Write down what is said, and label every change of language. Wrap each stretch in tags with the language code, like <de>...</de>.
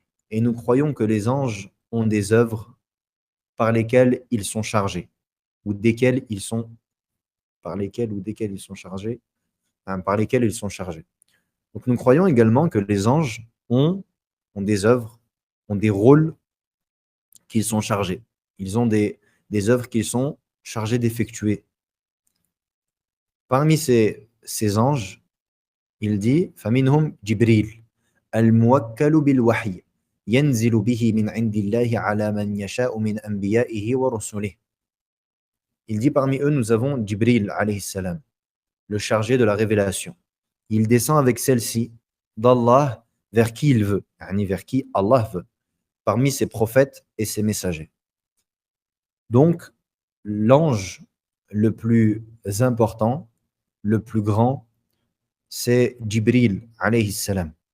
<fr>Et nous croyons que les anges ont des œuvres par lesquels ils sont chargés, ou desquels ils sont, par lesquels ou desquels ils sont chargés, par lesquels ils sont chargés. Donc nous croyons également que les anges ont des œuvres, ont des rôles qu'ils sont chargés. Ils ont des œuvres qu'ils sont chargés d'effectuer. Parmi ces anges, il dit</fr> <ar>فَمِنْهُمْ جِبْرِيلٌ الْمُوَكَّلُ بِالْوَحْيِ ينزل به من عند الله على من يشاء من أنبيائه ورسله.</ar> <fr>Il dit parmi eux nous avons Jibril alayhi salam, le chargé de la révélation. Il descend avec celle-ci d'Allah vers qui il veut, vers qui Allah veut, parmi ses prophètes et ses messagers. Donc l'ange le plus important, le plus grand, c'est Jibril alayhi salam.</fr>